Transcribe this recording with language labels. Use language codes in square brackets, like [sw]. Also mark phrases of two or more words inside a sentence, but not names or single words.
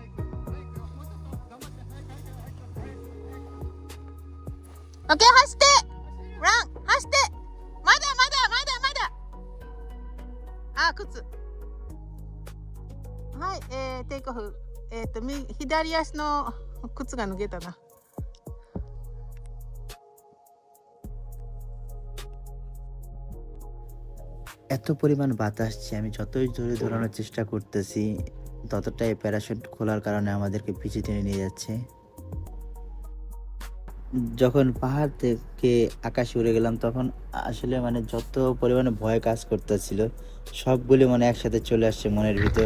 [ja] オッケー、走ってラン走ってまだあ、靴。はい、テイクオフ。左足の靴が脱げたな。 [bn] এত পরিমাণ বাতাস যে আমি যতই জোরে ধরানোর চেষ্টা করতেছি ততটাই প্যারাশুট খোলার কারণে আমাদেরকে পিছিয়ে টেনে নিয়ে যাচ্ছে। যখন পাহাড় থেকে আকাশে উড়ে গেলাম তখন আসলে মানে যত পরিমাণে ভয় কাজ করতেছিল সবগুলি মানে একসাথে চলে আসছে মনের ভিতর।